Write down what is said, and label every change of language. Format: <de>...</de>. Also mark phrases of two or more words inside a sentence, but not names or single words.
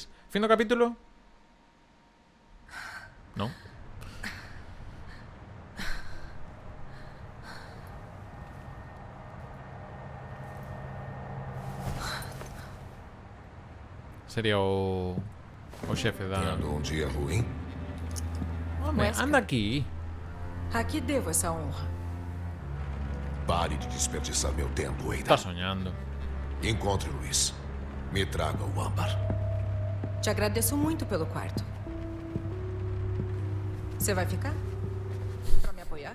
<gl>Fin do capítulo? Non. Sería o xefe da...</gl> <pt>Tendo um dia ruim? Homem, anda aqui. A que devo essa honra? Pare de desperdiçar meu tempo, Ada. Tá sonhando. Encontre Luiz. Me traga o âmbar. Te agradeço muito pelo quarto. Você vai ficar? Pra me apoiar?</pt>